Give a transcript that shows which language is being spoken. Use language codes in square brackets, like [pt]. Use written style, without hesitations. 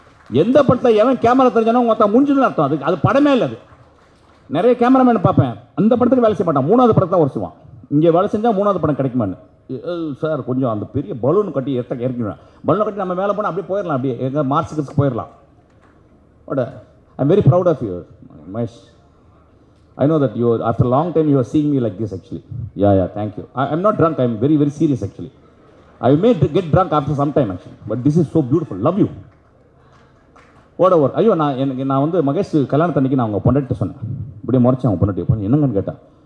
[ta] எந்த படத்தில் எவன் கேமரா தெரிஞ்சானோ மொத்தம் முடிஞ்சுன்னு அர்த்தம். அது படமே இல்லை. அது நிறைய கேமராமேன் பார்ப்பேன், அந்த படத்துக்கு வேலை செய்ய மாட்டான், 3வது படத்தை தான் உரசுவான். இங்கே வேலை செஞ்சால் 3வது படம் கிடைக்குமான்னு. சார் கொஞ்சம் அந்த பெரிய பலூன் கட்டி இறக்கிடுவேன். பலூன் கட்டி நம்ம மேலே போனால் அப்படியே போயிடலாம், அப்படியே எங்கள் மார்க்ஸுக்கு போயிடலாம். [en] But I am very proud of you Mahesh. I know that after a long time you are seeing me like this actually. Yeah, thank you. I'm not drunk, I'm very, very serious actually. I may get drunk after some time actually. But this is so beautiful. Love you. Whatever. [ta] ஐயோ, நான் வந்து மகேஷ் கல்யாணத்தன்னைக்கு நான் அவங்க பொண்டாட்டி சொன்னேன். இப்படியே முறைச்சேன் அவங்க பொண்டாட்டி. என்னங்கன்னு கேட்டேன்.